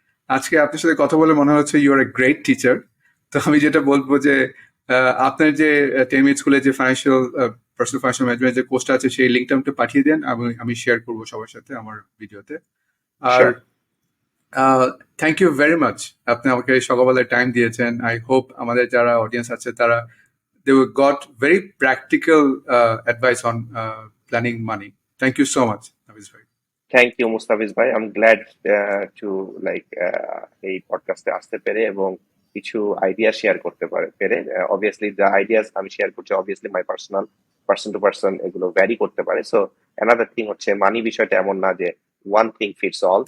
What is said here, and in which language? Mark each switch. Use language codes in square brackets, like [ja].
[bn] আজকে আপনার সাথে কথা বলে মনে হচ্ছে [en] You are a great teacher. [bn] তো আমি যেটা বলবো যে আপনার যে 10 মিনিট স্কুলে যে পার্সোনাল ফাইন্যান্সিয়াল ম্যানেজমেন্ট যে কোর্সটা আছে সেই লিঙ্কটা একটু পাঠিয়ে দেন, আমি শেয়ার করবো সবার সাথে আমার ভিডিওতে। আর [en] thank you very much, [bn] আপনি আমাকে সকালবেলায় টাইম দিয়েছেন। [en] I hope [bn] আমাদের যারা অডিয়েন্স আছে তারা [en] they got very practical advice on planning money. Thank you so much, Nafeez bhai. [bn] Thank you Mustafiz ভাই, [en] I am glad to like [bn] এই পডকাস্টে আসতে পেরে এবং কিছু আইডিয়া শেয়ার করতে পেরে। অবভিয়াসলি দ্য আইডিয়াস আমি শেয়ার করছি obviously [en] my person to person [bn] এগুলো ভ্যারি করতে পারে। সো অ্যানাদার থিং হচ্ছে মানি বিষয়টা এমন না যে [en] One thing fits all.